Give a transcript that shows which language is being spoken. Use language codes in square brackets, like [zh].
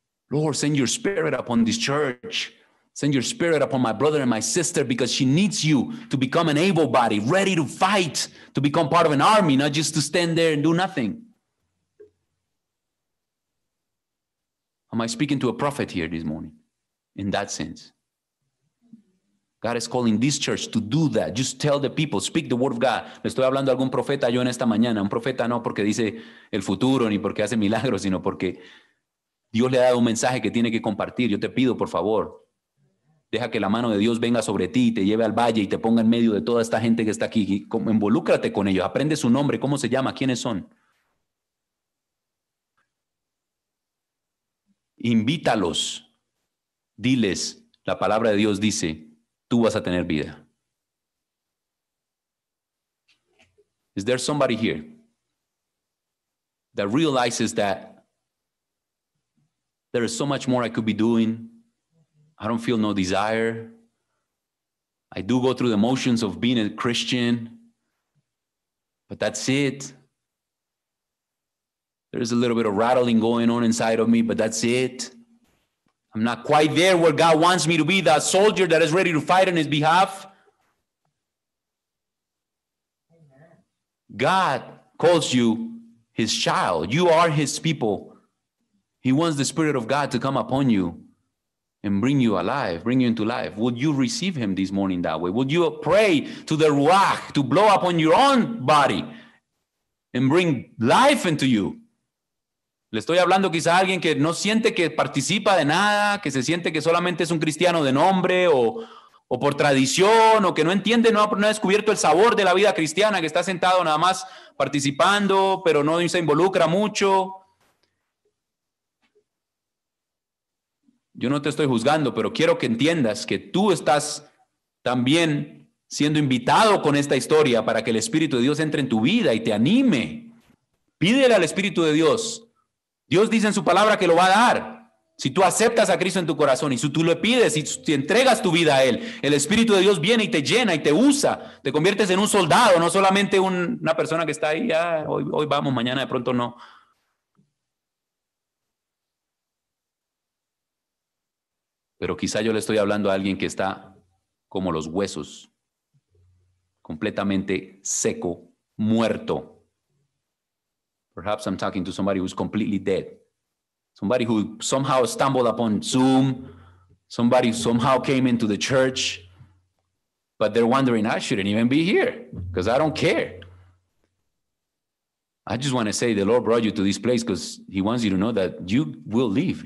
[en] Lord, send your spirit upon this church. Send your spirit upon my brother and my sister, because she needs you to become an able body, ready to fight, to become part of an army, not just to stand there and do nothing. Am I speaking to a prophet here this morning? In that sense. God is calling this church to do that. Just tell the people, speak the word of God. [es] Le estoy hablando a algún profeta yo en esta mañana. Un profeta no porque dice el futuro ni porque hace milagros, sino porque Dios le ha dado un mensaje que tiene que compartir. Yo te pido, por favor, deja que la mano de Dios venga sobre ti y te lleve al valle y te ponga en medio de toda esta gente que está aquí. Involúcrate con ellos. Aprende su nombre, cómo se llama, quiénes son. Invítalos. Diles, la palabra de Dios dice, tú vas a tener vida. [en] Is there somebody here that realizes that there is so much more I could be doing? I don't feel no desire. I do go through the motions of being a Christian, but that's it. There's a little bit of rattling going on inside of me, but that's it. I'm not quite there where God wants me to be, that soldier that is ready to fight on his behalf. God calls you his child. You are his people. He wants the Spirit of God to come upon you and bring you alive, bring you into life. Would you receive him this morning that way? Would you pray to the Ruach to blow upon your own body and bring life into you? [es] Le estoy hablando quizá a alguien que no siente que participa de nada, que se siente que solamente es un cristiano de nombre o por tradición, o que no entiende, no ha descubierto el sabor de la vida cristiana, que está sentado nada más participando, pero no se involucra mucho. Yo no te estoy juzgando, pero quiero que entiendas que tú estás también siendo invitado con esta historia para que el Espíritu de Dios entre en tu vida y te anime. Pídele al Espíritu de Dios. Dios dice en su palabra que lo va a dar. Si tú aceptas a Cristo en tu corazón y si tú le pides y si entregas tu vida a Él, el Espíritu de Dios viene y te llena y te usa. Te conviertes en un soldado, no solamente una persona que está ahí, hoy vamos, mañana de pronto no. Pero quizá yo le estoy hablando a alguien que está como los huesos, completamente seco, muerto. [en] Perhaps I'm talking to somebody who's completely dead. Somebody who somehow stumbled upon Zoom. Somebody somehow came into the church. But they're wondering, I shouldn't even be here because I don't care. I just want to say the Lord brought you to this place because he wants you to know that you will live.